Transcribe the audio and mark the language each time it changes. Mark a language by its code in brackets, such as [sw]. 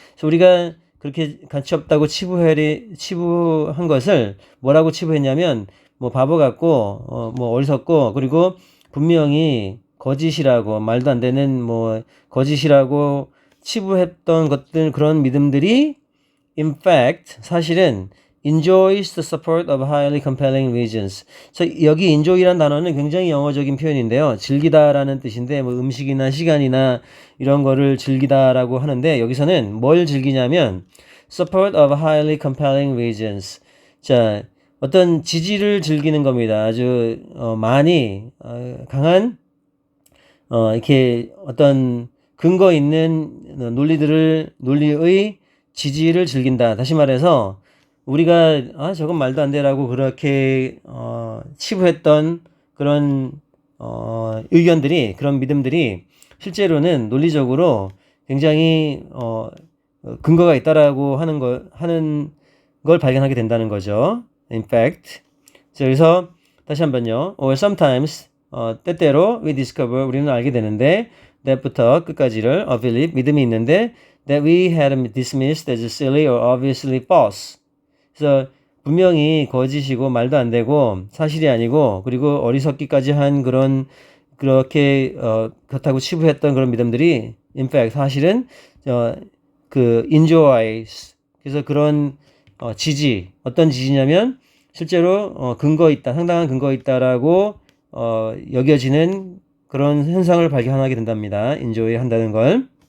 [ko] 그래서 우리가 그렇게 가치 없다고 치부한 것을 뭐라고 치부했냐면 바보 같고 어리석고 그리고 분명히 거짓이라고 말도 안 되는 거짓이라고 치부했던 것들, 그런 믿음들이 [en] in fact [ko] 사실은 [en] enjoys the support of highly compelling reasons. [ko] 여기 enjoy라는 단어는 굉장히 영어적인 표현인데요. 즐기다라는 뜻인데 음식이나 시간이나 이런 거를 즐기다라고 하는데 여기서는 뭘 즐기냐면 [en] support of highly compelling reasons. [ko] 자, 어떤 지지를 즐기는 겁니다. 아주 많이 강한 이렇게 어떤 근거 있는 논리의 지지를 즐긴다. 다시 말해서 우리가 저건 말도 안 되라고 그렇게 치부했던 그런 의견들이, 그런 믿음들이 실제로는 논리적으로 굉장히 근거가 있다라고 하는 걸 발견하게 된다는 거죠. [en] In fact. [ko] 자, 그래서 다시 한번요. [en] Or sometimes [ko] 때때로 [en] we discover, [ko] 우리는 알게 되는데, [en] that부터 끝까지를 a belief, [ko] 믿음이 있는데, [en] that we had dismissed as silly or obviously false. [ko] 그래서 분명히 거짓이고 말도 안 되고 사실이 아니고, 그리고 어리석기까지 한 그렇게 그렇다고 치부했던 그런 믿음들이 [en] in fact [ko] 사실은 enjoys, 그래서 그런 지지, 어떤 지지냐면 실제로 근거 있다, 상당한 근거 있다라고 여겨지는 그런 현상을 발견하게 된답니다. enjoy 한다는 걸.